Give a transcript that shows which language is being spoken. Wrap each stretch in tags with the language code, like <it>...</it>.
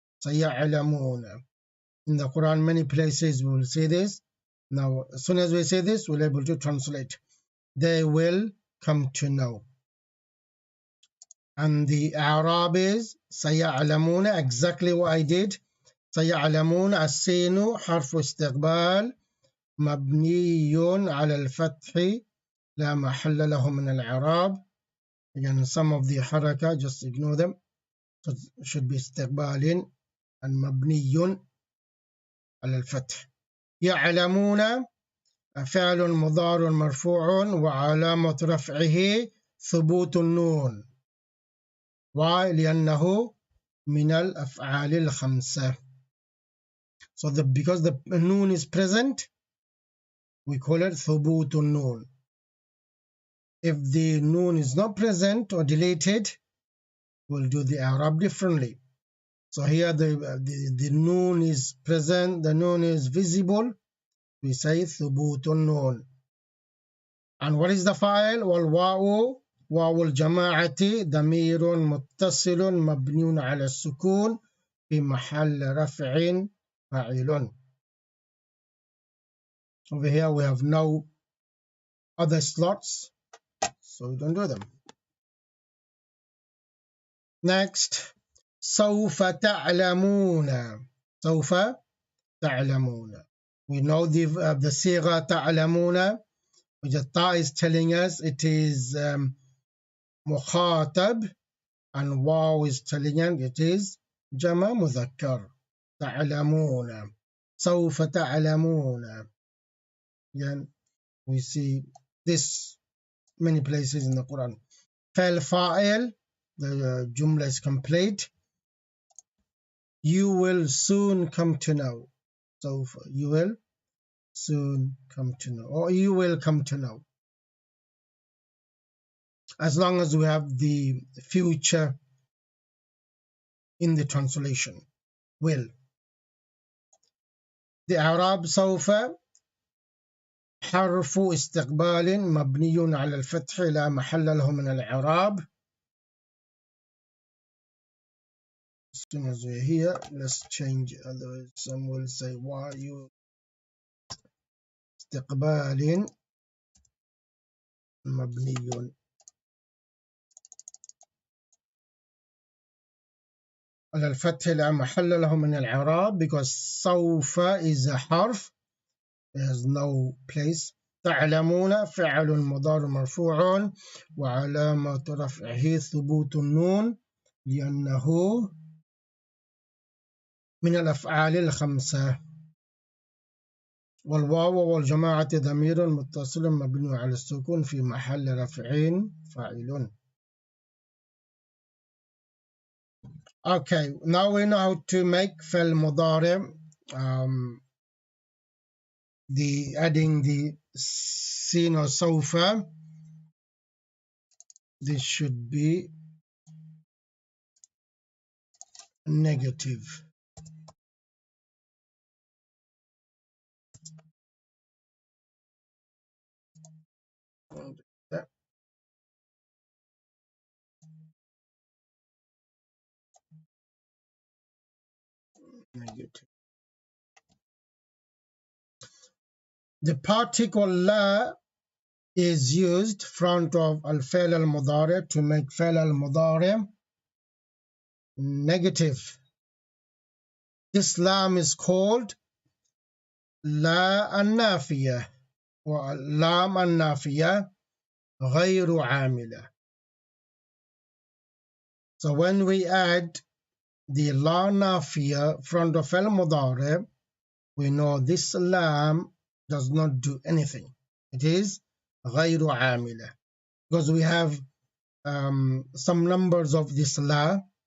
<ar>سيعلمون.</ar> <en>In the Quran, many places we will see this. Now, as soon as we say this, we'll be able to translate. They will come to know. And the Arab is سيعلمون, exactly what I did.</en> <ar>سيعلمون السين حرف استقبال مبني على الفتح لا محل له من الإعراب.</ar> <en>Again, some of the حركة, just ignore them. So it should be استقبال and</en> <ar>مبني على الفتح. يعلمون فعل مضارع مرفوع وعلامة رفعه ثبوت النون. Why? لأنه من الأفعال الخمسة.</ar> <en>So because the noon is present, we call it ثبوت النون. If the noon is not present or deleted, we'll do the Arab differently. So here the noon is present, the noon is visible, we say</en> <ar>ثبوت النون.</ar> <en>And what is the file?</en> <ar>والواو واو الجماعة ضمير متصل مبني على السكون في محل رفع فاعل.</ar> <en>Over here we have no other slots, so we don't do them. Next,</en> <ar>سوف تعلمون. سوف تعلمون.</ar> <en>We know the</en> <ar>صيغة تعلمون,</ar> <en>which the ta is telling us it is مخاطب, and واو is telling us it is</en> <ar>جمع مذكر. تعلمون. سوف تعلمون.</ar> <en>Again, we see this many places in the Quran. فالفاعل, the jumla is complete. You will soon come to know. So you will soon come to know, or you will come to know. As long as we have the future in the translation, will. The Arab</en> <ar>سوف حرف استقبال مبني على الفتح لا محل له من الإعراب.</ar> <en>As soon as we're here, let's change. Otherwise, some will say, why you</en> <ar>استقبال مبني على الفتح لا محل له من الإعراب,</ar> <en>because سوف is a حرف, there's no place</en> <ar>تعلمون فعل مضارع مرفوع وعلامة رفعه ثبوت النون لأنه من الأفعال الخمسة. والواو والجماعة ضمير متصل مبني على السكون في محل رفع فاعل.</ar> <en>Okay, now we know how to make فعل مضارع. The adding the sin or سوف. This should be negative. Negative. The particle لا is used front of</en> <ar>الفعل المضارع</ar> <en>to make</en> <ar>فعل المضارع</ar> <en>negative. This lam is called</en> <ar>لا النافية واللام النافية غير عاملة.</ar> <en>So when we add the</en> <ar>لا نافية</ar> <en>front of</en> <ar>فعل مضارع,</ar> <en>we know this lam does not do anything. It is</en> <ar>غير عاملة</ar> <en>because we have some numbers of this la.</en>